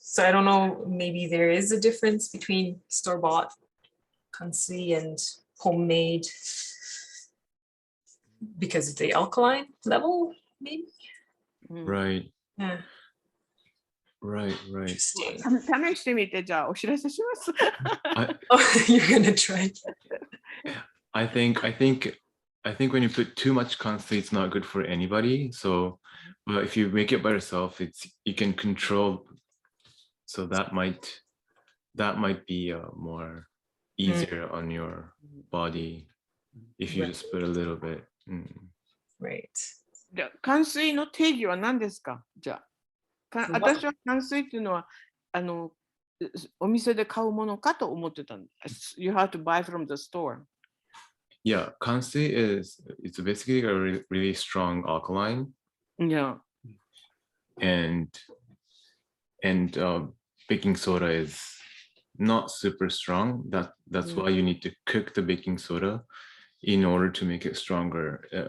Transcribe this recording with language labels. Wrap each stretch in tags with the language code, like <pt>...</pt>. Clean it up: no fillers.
<en>So I don't know, maybe there is a difference between store-bought kansui and homemade because of the alkaline level, maybe. Right. Yeah. Right. Interesting.</en> <ja>試してみて、じゃあお知らせします。</ja> <en>Oh, you're gonna try. I think when you put too much kansui, it's not good for anybody. So, but if you make it by yourself, you can control. So that might be more easier on your body if you just put a little bit. Right.</en> <ja>じゃあ乾水の定義は何ですか？じゃあ、私は乾水っていうのはお店で買うものかと思ってたんです。</ja> <en>You have to buy from the store. Yeah, kansui it's basically a really strong alkaline. Yeah. And baking soda is not super strong. That's why you need to cook the baking soda in order to make it stronger.</en>